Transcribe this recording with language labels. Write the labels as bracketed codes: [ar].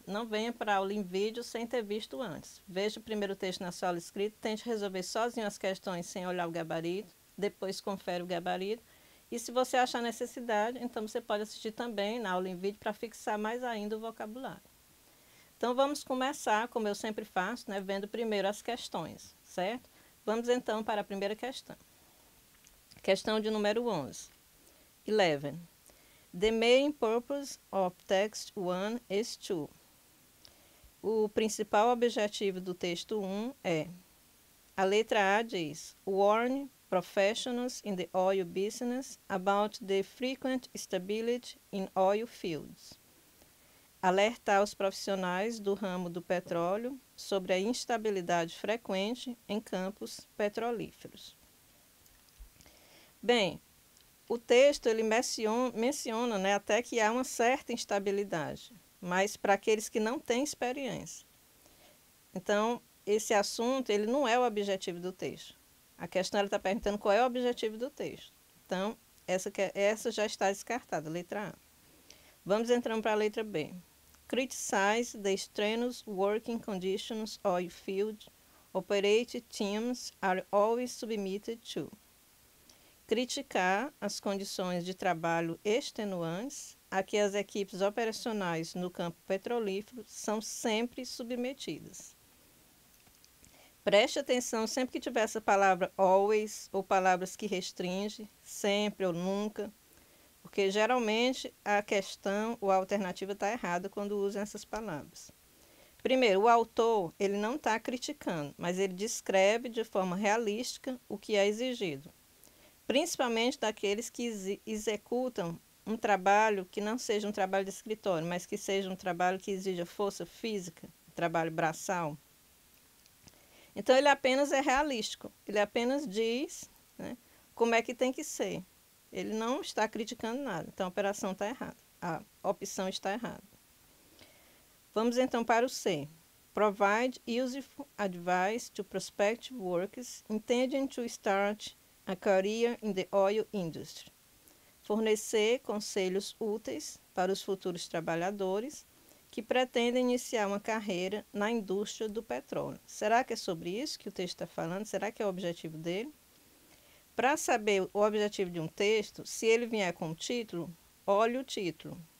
[pt] Não venha para a aula em vídeo sem ter visto antes. Veja o primeiro texto na sua aula escrita, tente resolver sozinho as questões sem olhar o gabarito, depois confere o gabarito. E se você achar necessidade, então você pode assistir também na aula em vídeo para fixar mais ainda o vocabulário. Então, vamos começar, como eu sempre faço, né, vendo primeiro as questões, certo? Vamos então para a primeira questão. Questão de número 11. 11. [en] The main purpose of text 1 is to. [pt] O principal objetivo do texto 1 é: a letra A diz, [en] warn professionals in the oil business about the frequent instability in oil fields. [pt] Alertar os profissionais do ramo do petróleo sobre a instabilidade frequente em campos petrolíferos. Bem, o texto ele menciona, né, até que há uma certa instabilidade, mas para aqueles que não têm experiência. Então, esse assunto ele não é o objetivo do texto. A questão está perguntando qual é o objetivo do texto. Então, essa já está descartada, letra A. Vamos entrando para a letra B. [en] Criticize the strenuous working conditions oil field operating teams are always submitted to. [pt] Criticar as condições de trabalho extenuantes a que as equipes operacionais no campo petrolífero são sempre submetidas. Preste atenção sempre que tiver essa palavra [en] always [pt] ou palavras que restringe, sempre ou nunca, porque geralmente a questão ou a alternativa está errada quando usam essas palavras. Primeiro, o autor ele não está criticando, mas ele descreve de forma realística o que é exigido, principalmente daqueles que executam um trabalho que não seja um trabalho de escritório, mas que seja um trabalho que exija força física, trabalho braçal. Então, ele apenas é realístico, ele apenas diz, né, como é que tem que ser. Ele não está criticando nada, então a operação está errada, a opção está errada. Vamos então para o C. [en] Provide useful advice to prospective workers intending to start a career in the oil industry. [pt] Fornecer conselhos úteis para os futuros trabalhadores que pretendem iniciar uma carreira na indústria do petróleo. Será que é sobre isso que o texto está falando? Será que é o objetivo dele? Para saber o objetivo de um texto, se ele vier com o título, olhe o título.